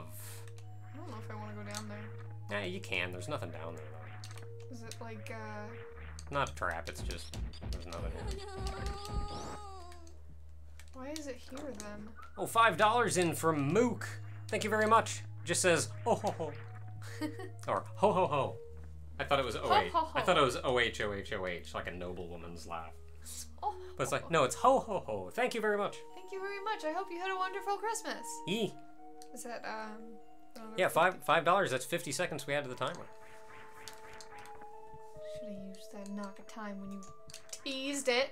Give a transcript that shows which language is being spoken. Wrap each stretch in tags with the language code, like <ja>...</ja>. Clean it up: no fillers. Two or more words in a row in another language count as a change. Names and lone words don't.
<en>I don't know if I want to go down there. Yeah, you can. There's nothing down there, though. Is it like, Not a trap, it's just... There's nothing here. Why is it here, then? Oh, $5 in from Mook. Thank you very much. Just says, ho ho ho. Or, ho ho ho. I thought it was O-H. Ho, ho, ho. I thought it was O-H-O-H-O-H, like a noblewoman's laugh. Oh, But it's like, no, it's ho ho ho. Thank you very much. thank you very much. I hope you had a wonderful Christmas. Yee. Is that, Yeah, $5. That's 50 seconds we had to the timer. Should have used that knock of time when you teased it.</en>